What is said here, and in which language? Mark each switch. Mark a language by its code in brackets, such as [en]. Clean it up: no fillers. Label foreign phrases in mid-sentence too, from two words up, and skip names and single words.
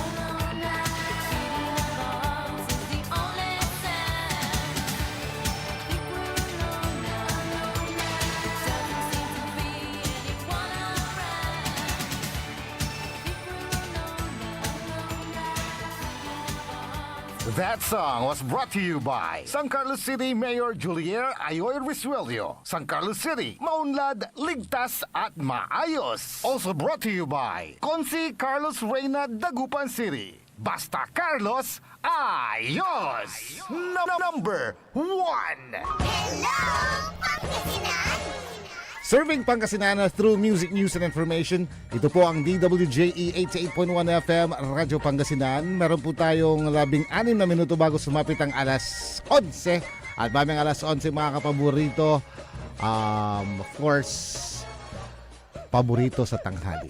[en] The beating of our hearts is the only sound. I think we're alone now. It doesn't seem to be anyone around. That song was brought to you by San Carlos City Mayor Julier Ayoy Risuelio. [tl] San Carlos City, maunlad, ligtas at maayos. [en] Also brought to you by Consi Carlos Reyna Dagupan City. [tl] Basta Carlos, ayos! [en] Number 1. Serving Pangasinan through music, news, and information. [tl] Ito po ang DWJE 88.1 FM, Radyo Pangasinan. Meron po tayong 16 na minuto bago sumapit ang alas 11. At maming alas 11 mga kapaborito, [en] of course, [tl] paborito sa tanghali.